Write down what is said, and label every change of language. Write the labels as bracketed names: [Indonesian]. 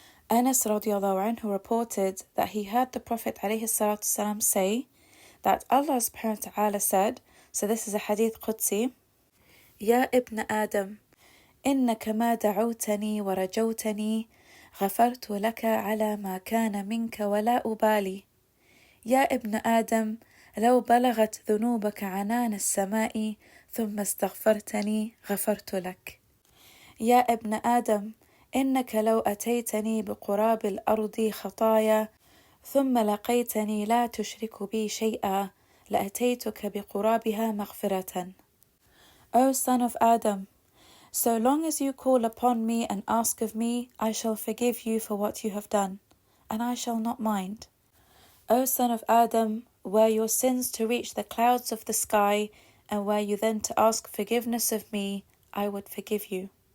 [English] Anas radiallahu anhu reported that he heard the Prophet alayhi salatu salam say that Allah subhanahu wa ta'ala said, so this is a hadith Qudsi, [Arabic] Ya ibn Adam, إنك ما دعوتني ورجوتني غفرت لك على ما كان منك ولا أبالي. يا ابن آدم لو بلغت ذنوبك عنان السماء ثم استغفرتني غفرت لك. يا ابن آدم إنك لو أتيتني بقراب الأرض خطايا ثم لقيتني لا تشرك بي شيئا لأتيتك بقرابها مغفرة. [English] O son of Adam, so long as you call upon me and ask of me, I shall forgive you for what you have done, and I shall not mind. O son of Adam, were your sins to reach the clouds of the sky, and were you then to ask forgiveness of me, I would forgive you.